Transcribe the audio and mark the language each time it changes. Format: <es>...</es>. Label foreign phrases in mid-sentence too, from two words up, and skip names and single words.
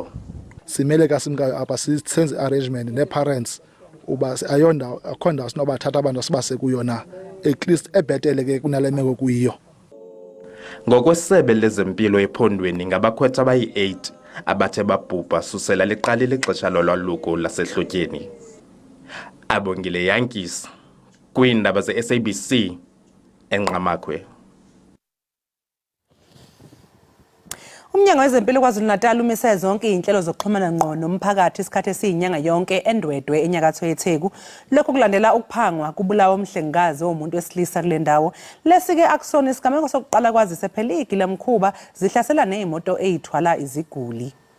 <xh>Simele kasimka apha senze arrangement ne-parents uba ayonda akhonda sinobathatha abantu sibase kuyona</xh> <en>at least</en> <xh>ebhetele ke kunale meko kuyiyo. Ngokwesebe lezempilo ephondweni ngabakhwetha abayi-8 abathe babhubha susela liqalile ixesha lolwaluko lasehlotyeni. Abongile Yankees kwiindaba ze-SABC enqamakhwe.</xh> <zu>Umnyango wezempilo KwaZulu-Natal umise zonke izinhlelo zokuxhumana ngqo nomphakathi isikhathi esiyinyanga yonke endwendwe enyakatho yeTheku. Lokho kulandela ukuphangwa kubulawa umhlengikazi womuntu wesilisa kule ndawo. Lesi-ke akusona isigameko sokuqala kwazise phela igilamkhuba zihlasela nezimoto ezithwala iziguli.</zu>